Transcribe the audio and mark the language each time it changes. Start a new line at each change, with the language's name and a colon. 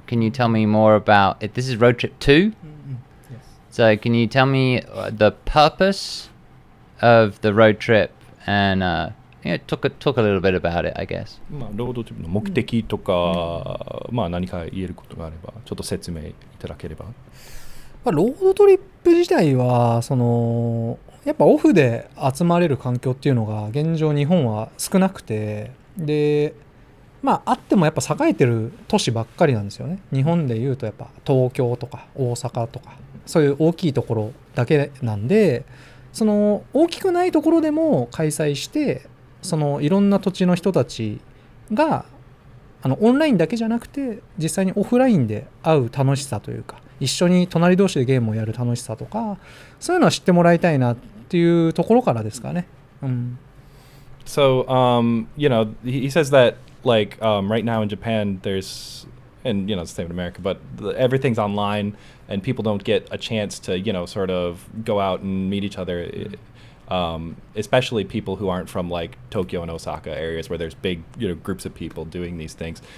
English: Can you tell me more about it? This is road trip 2? Yes. So can you tell me the purpose of the road trip and talk a little bit about it, I guess.
Japanese: ロードトリップの目的とか、何か言えることがあればちょっと説明いただければ。ロードトリップ自体はやっぱオフで集まれる環境っていうのが現状日本は少なくて、であってもやっぱ栄えてる都市ばっかりなんですよね。日本でいうとやっぱ東京とか大阪とかそういう大きいところだけなんで、その大きくないところでも開催して、そのいろんな土地の人たちがオンラインだけじゃなくて実際にオフラインで会う楽しさというか、一緒に隣同士でゲームをやる楽しさとか、そういうのは知ってもらいたいなっていうところからですかね。
English: So he says that like right now in Japan there's and you know, it's the same in America, but everything's online and people don't get a chance to, you know, sort of go out and meet each other. Especially people who aren't from like Tokyo and Osaka areas where there's big, you know, groups of people doing these things.